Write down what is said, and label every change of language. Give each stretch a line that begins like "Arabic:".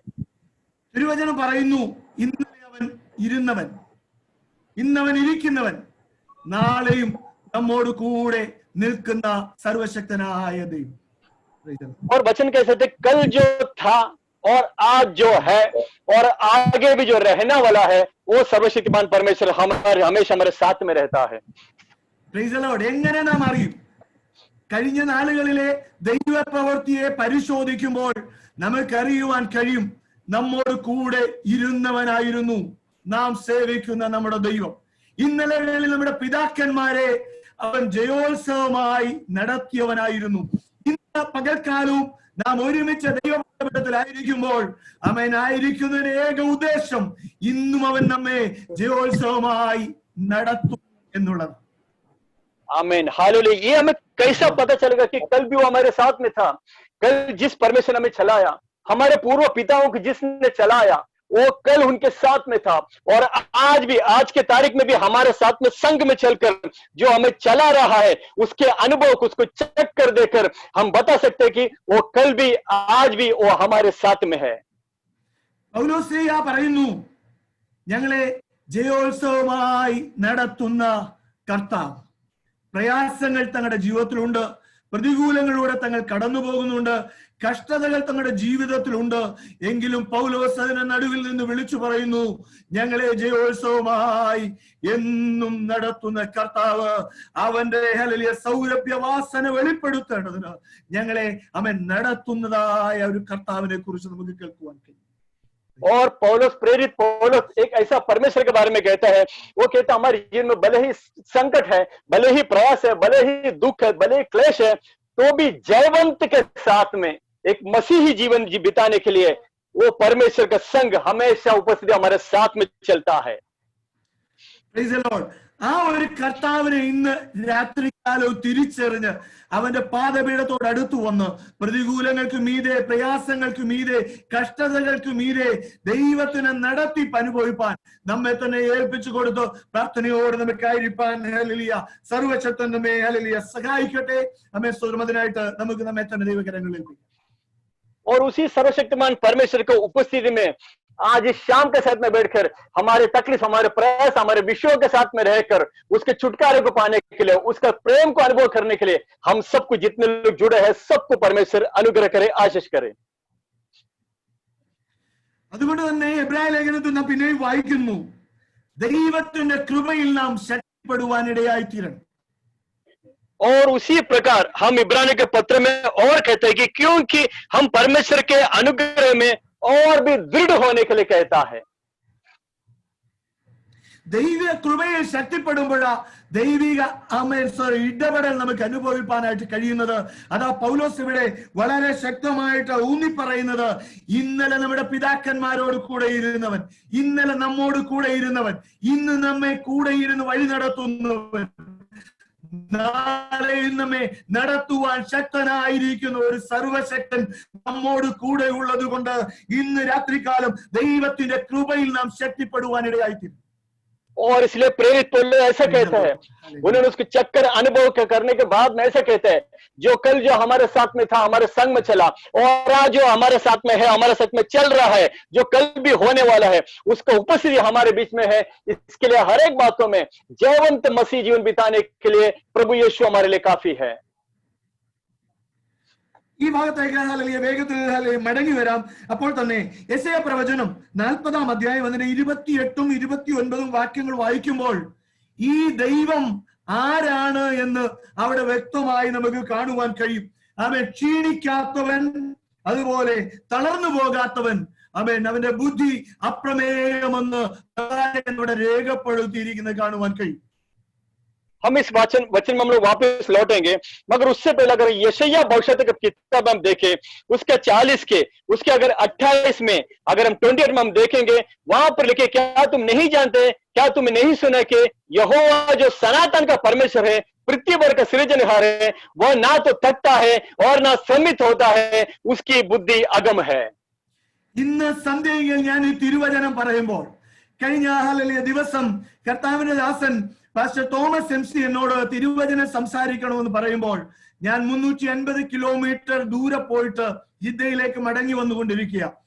Malayalam: തിരുവചനം പറയുന്നു, ഇന്നലെ അവൻ ഇരുന്നവൻ ഇന്നവൻ ഇരിക്കുന്നവൻ നാളെയും നമ്മോട് കൂടെ നിൽക്കുന്ന സർവശക്തനായ ദൈവം.
Hindi: और वचन कैसे थे, कल जो था और आज जो है और आगे भी जो रहने वाला है वो सर्वशक्तिमान परमेश्वर हमेशा हमारे साथ में रहता है।
English: Praise the lord.
Malayalam: എങ്ങനെ നാം അറിയും? കഴിഞ്ഞ നാളുകളിലെ ദൈവ പ്രവൃത്തിയെ പരിശോധിക്കുമ്പോൾ നമുക്കറിയുവാൻ കഴിയും, നമ്മോട് കൂടെ ഇരുന്നവനായിരുന്നു നാം സേവിക്കുന്ന നമ്മുടെ ദൈവം. ഇന്നലകളിൽ നമ്മുടെ പിതാക്കന്മാരെ അവൻ ജയോത്സവമായി നടത്തിയവനായിരുന്നു. ഇന്ന് പകൽക്കാലവും നാം ഒരുമിച്ച് ദൈവത്തിലായിരിക്കുമ്പോൾ അവനായിരിക്കുന്നതിന് ഏക ഉദ്ദേശം ഇന്നും അവൻ നമ്മെ ജയോത്സവമായി നടത്തും എന്നുള്ളത്.
Hindi: आमीन। हालेलुया। ये हमें कैसा पता चलेगा कि कल भी वो हमारे साथ में था। कल जिस परमेश्वर ने हमें चलाया, हमारे पूर्व पिताओं को जिसने चलाया, वो कल उनके साथ में था और आज भी, आज के तारीख में भी हमारे साथ में संग में चलकर जो हमें चला रहा है, उसके अनुभव को, उसको चेक कर देकर हम बता सकते हैं कि वो कल भी आज भी वो हमारे साथ में है।
Malayalam: പൗലോസ് പറയുന്നു, ഞങ്ങളെ ജയോത്സവമായി നടത്തുന്ന കർത്താവ്. പ്രയാസങ്ങൾ തങ്ങളുടെ ജീവിതത്തിലുണ്ട്, പ്രതികൂലങ്ങളിലൂടെ തങ്ങൾ കടന്നു പോകുന്നുണ്ട്, കഷ്ടതകൾ തങ്ങളുടെ ജീവിതത്തിലുണ്ട്. എങ്കിലും പൗലോസ് അതിന്റെ നടുവിൽ നിന്ന് വിളിച്ചു പറയുന്നു, ഞങ്ങളെ ജയോത്സവമായി എന്നും നടത്തുന്ന കർത്താവ്, അവന്റെ ഹല്ലേലൂയ സൗരഭ്യവാസന വെളിപ്പെടുത്തേണ്ടതിന് ഞങ്ങളെ അവൻ നടത്തുന്നതായ ഒരു കർത്താവിനെ കുറിച്ച് നമുക്ക് കേൾക്കുവാൻ കഴിയും.
Hindi: और पौलुस, प्रेरित पौलुस एक ऐसा परमेश्वर के बारे में कहता है, वो कहता हमारे जीवन में भले ही संकट है, भले ही प्रयास है, भले ही दुख है, भले ही क्लेश है, तो भी जयवंत के साथ में एक मसीही जीवन बिताने के लिए वो परमेश्वर का संग हमेशा उपस्थिति हमारे साथ में चलता है।
English: Praise the Lord.
Malayalam: ആ ഒരു കർത്താവിനെ ഇന്ന് രാത്രികാലവും തിരിച്ചറിഞ്ഞ് അവന്റെ പാദപീഠത്തോട് അടുത്തു വന്ന് പ്രതികൂലങ്ങൾക്ക് മീതെ, പ്രയാസങ്ങൾക്ക് മീതെ, കഷ്ടതകൾക്ക് മീതെ ദൈവത്തിനെ നടത്തിപ്പ് അനുഭവിപ്പാൻ നമ്മെ തന്നെ ഏൽപ്പിച്ചു കൊടുത്ത് പ്രാർത്ഥനയോട് നമുക്കായിരിക്കാൻ ഹല്ലേലൂയ സർവശക്തൻ നമ്മെ ഹല്ലേലൂയ സഹായിക്കട്ടെ. നമ്മെ സ്വതന്ത്രനായിട്ട് നമുക്ക് നമ്മെ തന്നെ ദൈവകരങ്ങളിൽ ഏൽപ്പിക്കാം.
Hindi: और उसी सर्वशक्तिमान परमेश्वर को उपस्थिति में आज इस शाम के साथ में बैठकर हमारे तकलीफ, हमारे प्रयास, हमारे विषयों के साथ में रहकर उसके छुटकारे को पाने के लिए, उसका प्रेम को अनुभव करने के लिए हम सबको, जितने लोग जुड़े हैं, सबको परमेश्वर अनुग्रह करे, आशीष करे।
Malayalam: അതുകൊണ്ട് തന്നെ എബ്രായ ലേഖനത്തിൽ നാം പിന്നെയും വായിക്കുന്നു, ദൈവത്തിന്റെ കൃപയിൽ നാം ശക്തിപ്പെടുവാനിടയായി തീരണം.
Hindi: और उसी प्रकार हम इब्रानी के पत्र में और कहते हैं कि क्योंकि हम परमेश्वर के अनुग्रह में और भी दृढ़ होने के लिए कहता है।
Malayalam: ദൈവ കൃപയിൽ ശക്തിപ്പെടുമ്പോഴാ ദൈവിക ഇടപെടൽ നമുക്ക് അനുഭവിപ്പാനായിട്ട് കഴിയുന്നത്. അതാ പൗലോസ് ഇവിടെ വളരെ ശക്തമായിട്ട് ഊന്നി പറയുന്നത്, ഇന്നലെ നമ്മുടെ പിതാക്കന്മാരോട് കൂടെ ഇരുന്നവൻ, ഇന്നലെ നമ്മോട് കൂടെ ഇരുന്നവൻ, ഇന്ന് നമ്മെ കൂടെ ഇരുന്ന് വഴി നടത്തുന്നവൻ, നാളെ നമ്മെ നടത്തുവാൻ ശക്തനായിരിക്കുന്ന ഒരു സർവശക്തൻ നമ്മോട് കൂടെ ഉള്ളത് കൊണ്ട് ഇന്ന് രാത്രികാലം ദൈവത്തിന്റെ കൃപയിൽ നാം ശക്തിപ്പെടുവാനിടയായിത്തീരും.
Hindi: और इसलिए प्रेरित पौलुस ऐसा कहता है, उन्होंने उसको चक्कर अनुभव करने के बाद में ऐसा कहते हैं, जो कल जो हमारे साथ में था, हमारे संग में चला, और आज जो हमारे साथ में है, हमारे साथ में चल रहा है, जो कल भी होने वाला है, उसका उपस्थिति हमारे बीच में है। इसके लिए हर एक बातों में जयवंत मसीह जीवन बिताने के लिए प्रभु यीशु हमारे लिए काफी है।
Malayalam: ഈ ഭാഗത്തേക്ക് വേഗത്തിൽ മടങ്ങി വരാം. അപ്പോൾ തന്നെ യെശയ്യാ പ്രവചനം 40-ാം അധ്യായം അതിന്റെ 28ഉം 29ഉം വാക്യങ്ങൾ വായിക്കുമ്പോൾ ഈ ദൈവം ആരാണ് എന്ന് അവിടെ വ്യക്തമായി നമുക്ക് കാണുവാൻ കഴിയും. അവൻ ക്ഷീണിക്കാത്തവൻ, അതുപോലെ തളർന്നു പോകാത്തവൻ, അവന്റെ ബുദ്ധി അപ്രമേയമെന്ന് ഇവിടെ രേഖപ്പെടുത്തിയിരിക്കുന്നത് കാണുവാൻ കഴിയും.
Hindi: हम इस वचन में हम लोग वापस लौटेंगे, मगर उससे पहले अगर यशायाह भविष्यवाणी की किताब हम देखें, उसके 40 के, उसके अगर 28 में, अगर हम 28 में हम देखेंगे, वहां पर लिखे, क्या तुम नहीं जानते, क्या तुम नहीं सुना कि यहोवा जो सनातन का परमेश्वर है, पृथ्वी भर का सृजनहार है, वह ना तो थकता है और ना सम्मित होता है, उसकी बुद्धि अगम है।
Malayalam: ഇന്ന് സന്ധ്യയിൽ ഞാൻ ഈ തിരുവചനം പറയുമ്പോൾ കഴിഞ്ഞ ദിവസം കർത്താവിന്റെ ദാസൻ പാസ്റ്റർ തോമസ് MC എന്നോട് തിരുവചനം സംസാരിക്കണമെന്ന് പറയുമ്പോൾ ഞാൻ 350 കിലോമീറ്റർ ദൂരെ പോയിട്ട് ജിദ്ദയിലേക്ക് മടങ്ങി വന്നുകൊണ്ടിരിക്കുക.